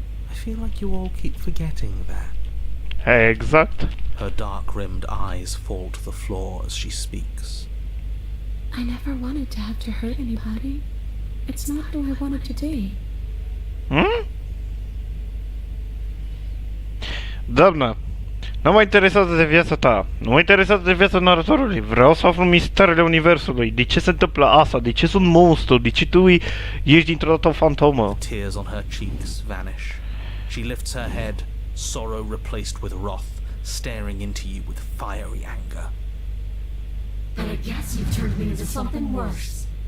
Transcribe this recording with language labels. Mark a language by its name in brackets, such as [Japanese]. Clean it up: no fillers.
[English] I feel like you all keep forgetting that. Exact. Her dark-rimmed eyes fall to the floor as she speaks. I never wanted to have to hurt anybody. It's not who I wanted to be. Hmm? [Romanian] Doamnă, nu mă interesează de viața ta, nu mă interesează de viața naratorului, vreau să aflu misterele universului, de ce se întâmplă asta, de ce sunt monstru, de ce tu ești dintr-o dată o fantomă. [English] Tears on her cheeks vanish. She lifts her head, sorrow replaced with wrath, staring into you with fiery anger. But I guess you've turned me into something worse.